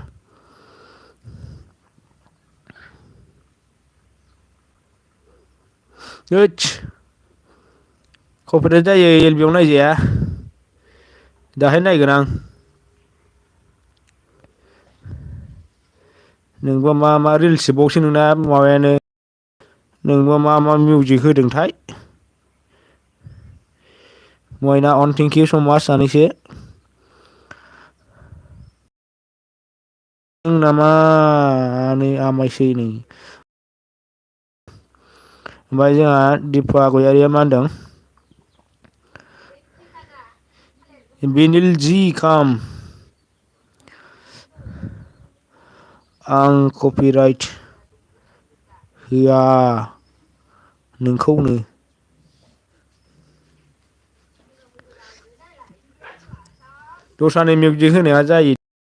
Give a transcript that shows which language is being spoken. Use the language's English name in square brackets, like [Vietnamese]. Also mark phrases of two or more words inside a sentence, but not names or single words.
[Bodo] कपिराइट जायो एलबियाव नायजाया दाहाय नायगोन आं नोंबा मा रिल्स बावसो नोंना माबायानो नोंबा मा मिउजिक होदोंथाय Moina on [English] thank you so much [Bodo] सानैसो नामा नै आमायसै नै ओमफ्राय जोंहा दिपा गयारिया मा होनदों बिनिल जि खाम आं कपिराइट होआ नोंखौनो दस्रानि मिउजिक होनाया जायो